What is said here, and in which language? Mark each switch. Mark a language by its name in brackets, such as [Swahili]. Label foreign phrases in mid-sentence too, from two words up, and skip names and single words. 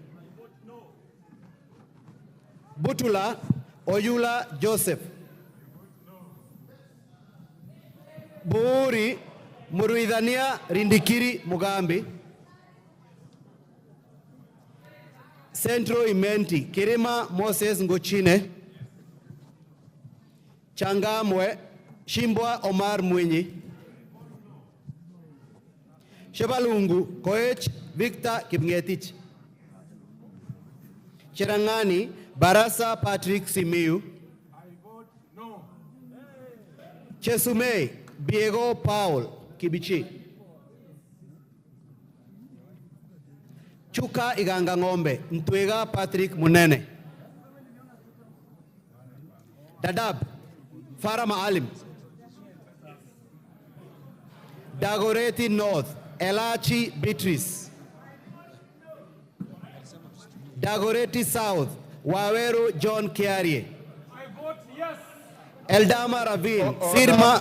[English] Butula Oyula Joseph, Buuri Muruidhania Rindikiri Mugambi, Centro Imenti Kirima Moses Ngochine, Changamwe Shimbwa Omar Mwinyi, Shebalungu Koech Victor Kipngetich, Cherangani Barasa Patrick Simiu, Chesumei Biego Paul Kibichi, Chuka Iganga Ngombe Ntwega Patrick Munene, Dadab Farah Maalim, Dagoreti North Elachi Beatrice, Dagoreti South Waweru John Kiarie, Eldama Ravine Sirma.